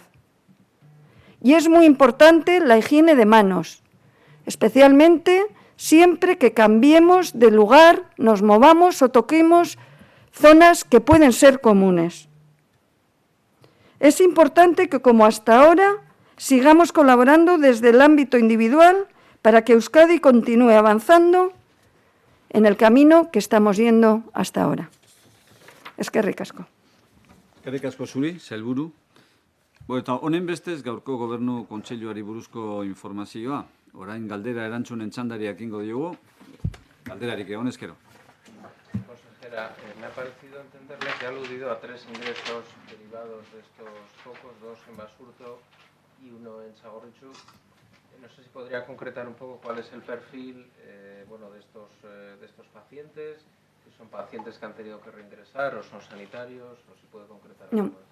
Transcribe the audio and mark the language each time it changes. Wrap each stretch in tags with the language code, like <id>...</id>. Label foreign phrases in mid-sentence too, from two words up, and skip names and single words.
<es>Y es muy importante la higiene de manos, especialmente siempre que cambiemos de lugar, nos movamos o toquemos zonas que pueden ser comunes. Es importante que, como hasta ahora, sigamos colaborando desde el ámbito individual para que Euskadi continúe avanzando en el camino que estamos yendo hasta ahora.</es> <eu>Eskerrik asko. Eskerrik asko zuri, sailburu. Eta honen bestez gaurko Gobernu Kontseiluari buruzko informazioa. Orain galdera erantzunen txandari ekingo diogu. Galderarik egon ezkero.</eu> <es>Consejera, me ha parecido entenderle que ha aludido a 3 ingresos derivados de estos focos, 2 en Basurto y 1 en Txagorritxu. No sé si podría concretar un poco cuál es el perfil de estos pacientes, si son pacientes que han tenido que reingresar o son sanitarios, o si puede concretar algo.</es>